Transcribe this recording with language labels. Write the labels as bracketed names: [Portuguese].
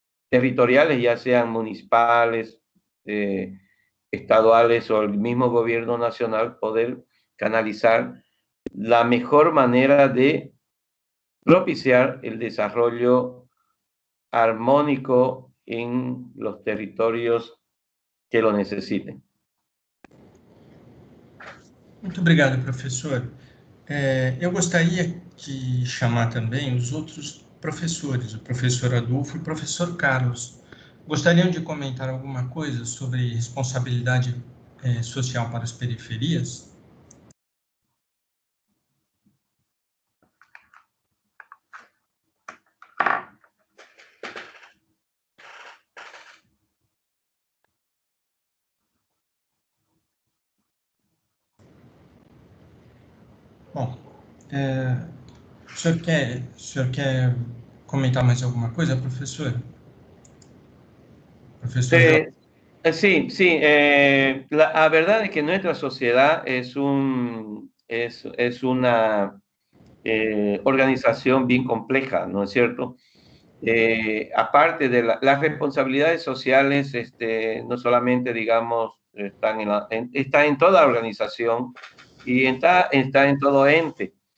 [Spanish] territoriales, ya sean municipales, estaduales o el mismo gobierno nacional, poder canalizar la mejor manera de propiciar el desarrollo armónico en los territorios que lo necessiten. [Portuguese] Muito obrigado, professor. Eu gostaria de chamar também os outros professores, o professor Adolfo e o professor Carlos. Gostariam de comentar alguma coisa sobre responsabilidade social para as periferias? Bom, o senhor quer comentar mais alguma coisa, professor? Professor [Spanish] Sí, sí. La verdad es que nuestra sociedad es una organización bien compleja, ¿no es cierto? Aparte de las responsabilidades sociales, no solamente, digamos, está en toda organización y está en todo ente.